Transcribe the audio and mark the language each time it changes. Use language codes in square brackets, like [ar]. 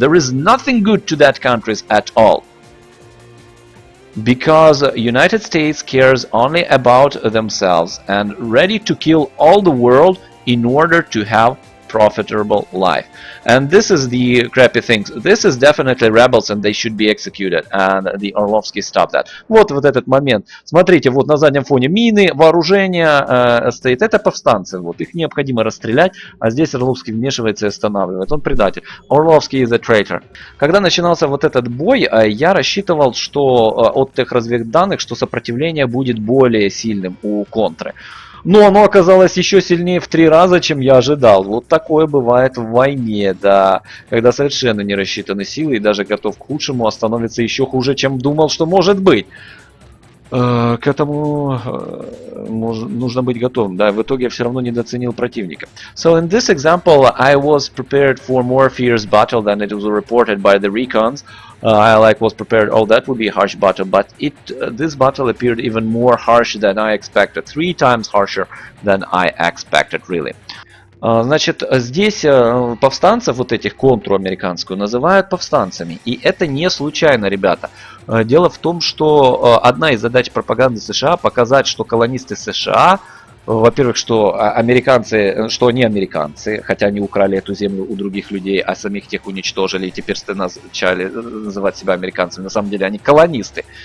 [en] There is nothing good to that countries at all. Because United States cares only about themselves and ready to kill all the world in order to have profitable life. And this is the crappy things. This is definitely rebels, and they should be executed. And the Orlovsky stopped that. [ru] Вот этот момент. Смотрите, вот на заднем фоне мины, вооружение стоит. Это повстанцы. Вот их необходимо расстрелять, а здесь Орловский вмешивается и останавливает. Он предатель. [en] Orlovsky is a traitor. [ru] Когда начинался вот этот бой, я рассчитывал, что от тех разведданных, что сопротивление будет более сильным у контры. Но оно оказалось еще сильнее в 3 раза, чем я ожидал. Вот такое бывает в войне, да. Когда совершенно не рассчитаны силы и даже готов к худшему, а становится еще хуже, чем думал, что может быть. К этому нужно быть готовым. Да, в итоге я все равно недооценил противника. [en] So in this example, I was prepared for more fierce battle than it was reported by the recons. I was prepared, oh, that would be a harsh battle, but this battle appeared even more harsh than I expected. 3 times harsher than I expected, really. [ru] Значит, здесь повстанцев, вот этих контруамериканскую, называют повстанцами. И это не случайно, ребята. Дело в том, что одна из задач пропаганды США показать, что колонисты США, во-первых, что американцы, что они американцы, хотя они украли эту землю у других людей, а самих тех уничтожили, и теперь начали называть себя американцами. На самом деле они колонисты.